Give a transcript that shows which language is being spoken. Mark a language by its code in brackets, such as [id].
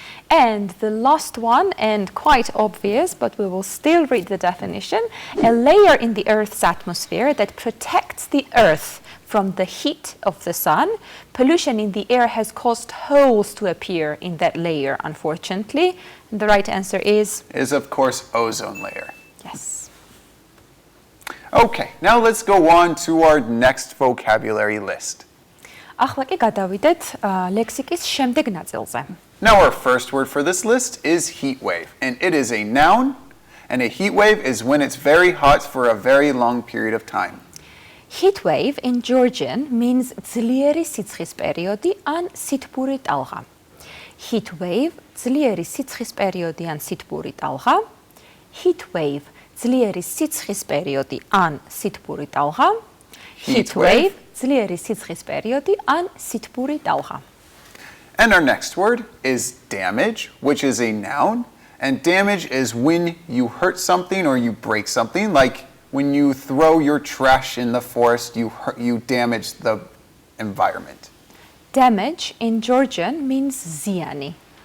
[en] And the last one, and quite obvious, but we will still read the definition, a layer in the Earth's atmosphere that protects the Earth from the heat of the sun. Pollution in the air has caused holes to appear in that layer, unfortunately. And the right answer is of course, ozone layer. yes. Okay, now let's go on to our next vocabulary list. [ka] ახლა კი გადავიდეთ ლექსიკის შემდეგ ნაწილზე. [en] Now our first word for this list is heat wave, and it is a noun, and a heat wave is when it's very hot for a very long period of time. Heat wave in Georgian means [ka] ძლიერი სიცხის პერიოდი ან სითბური ტალღა. Heat wave ძლიერი სიცხის პერიოდი ან სითბური ტალღა. Heat wave ძლიერი სიცხის პერიოდი ან სითბური ტალღა. Heat wave ძლიერი სიცხის პერიოდი ან სითბური ტალღა. [en] And our next word is damage, which is a noun, and damage is when you hurt something or you break something, like when you throw your trash in the forest, you damage the environment. Damage in Georgian means ziyani.